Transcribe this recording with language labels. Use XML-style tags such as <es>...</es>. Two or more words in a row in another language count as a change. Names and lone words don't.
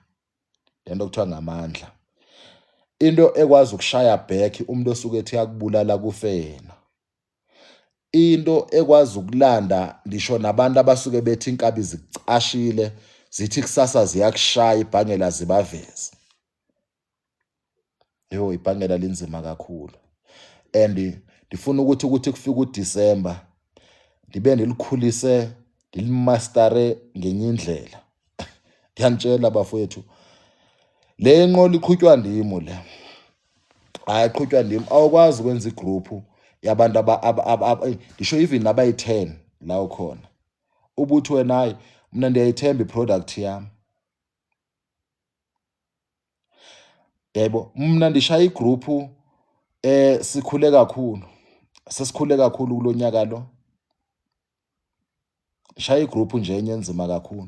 <zu>Lento kuthiwa ngamandla. Into ekwazi ukushaya back umuntu osuke ethi yakubulala kufe yena. Into ekwazi ukulanda ngisho nabantu abasuke bethi inkabi zicashile, zithi kusasa ziyakushaya ibhangela zibaveze. Ibhangela linzima kakhulu.</zu> <xh>and ndifuna ukuthi kufika uDisemba ndibe ndilikhulise ndilimastare ngenye indlela. Ndiyanitshela bafowethu, le nqola iqhutywa ndimo le. Iqhutywa ndim. Awukwazi ukwenza igroup yabantu ndisho even abayi-10 la ukhona.</xh> <zu>Ubuthi wena hayi mina ndiyayithemba iproduct yami.</zu> <xh>Yebo, mna ndishaya igroup sikhule kakhulu.</xh> <zu>Sesikhule kakhulu kulonyaka lo. Shaya igroup nje enye enzima kakhulu.</zu>